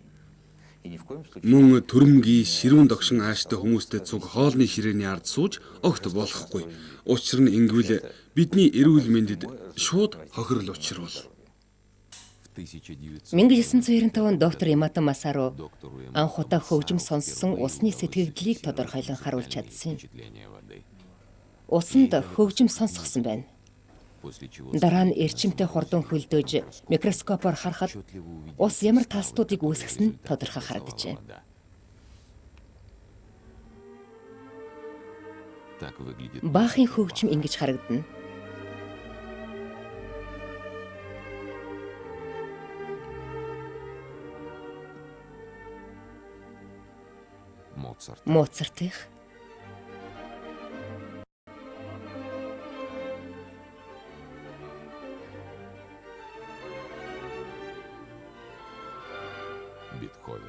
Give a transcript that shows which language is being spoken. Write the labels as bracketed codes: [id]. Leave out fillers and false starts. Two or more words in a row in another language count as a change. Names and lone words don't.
[mn] Мөн төрөмгийн ширүүн догшин ааштай хүмүүстэй цуг хоолны ширээний ард сууж огт болохгүй. Учир нь ингэвэл бидний эрүүл мэндэд шууд хохирол учруулна. [ru] В 1900 [mn] 1995 онд доктор Ямато Масаро анх удаа хөгжим сонссон усны сэтгэгдлийг тодорхойлон харуулж чадсан. [ru] впечатление воды, [mn] Усанд хөгжим сонсгосон байна. [ru] после чего [mn] Дараа нь эрчимтэй хурдан хөлдөөж микроскопоор харахад [ru] отчетливо увидел, [mn] ус ямар тастуудыг үүсгэсэн нь тодорхой харагджээ. [ru] вода. Так выглядит [mn] Баахын хөгжим ингэж харагдана. Моцарт. Моцартих, Бетховен.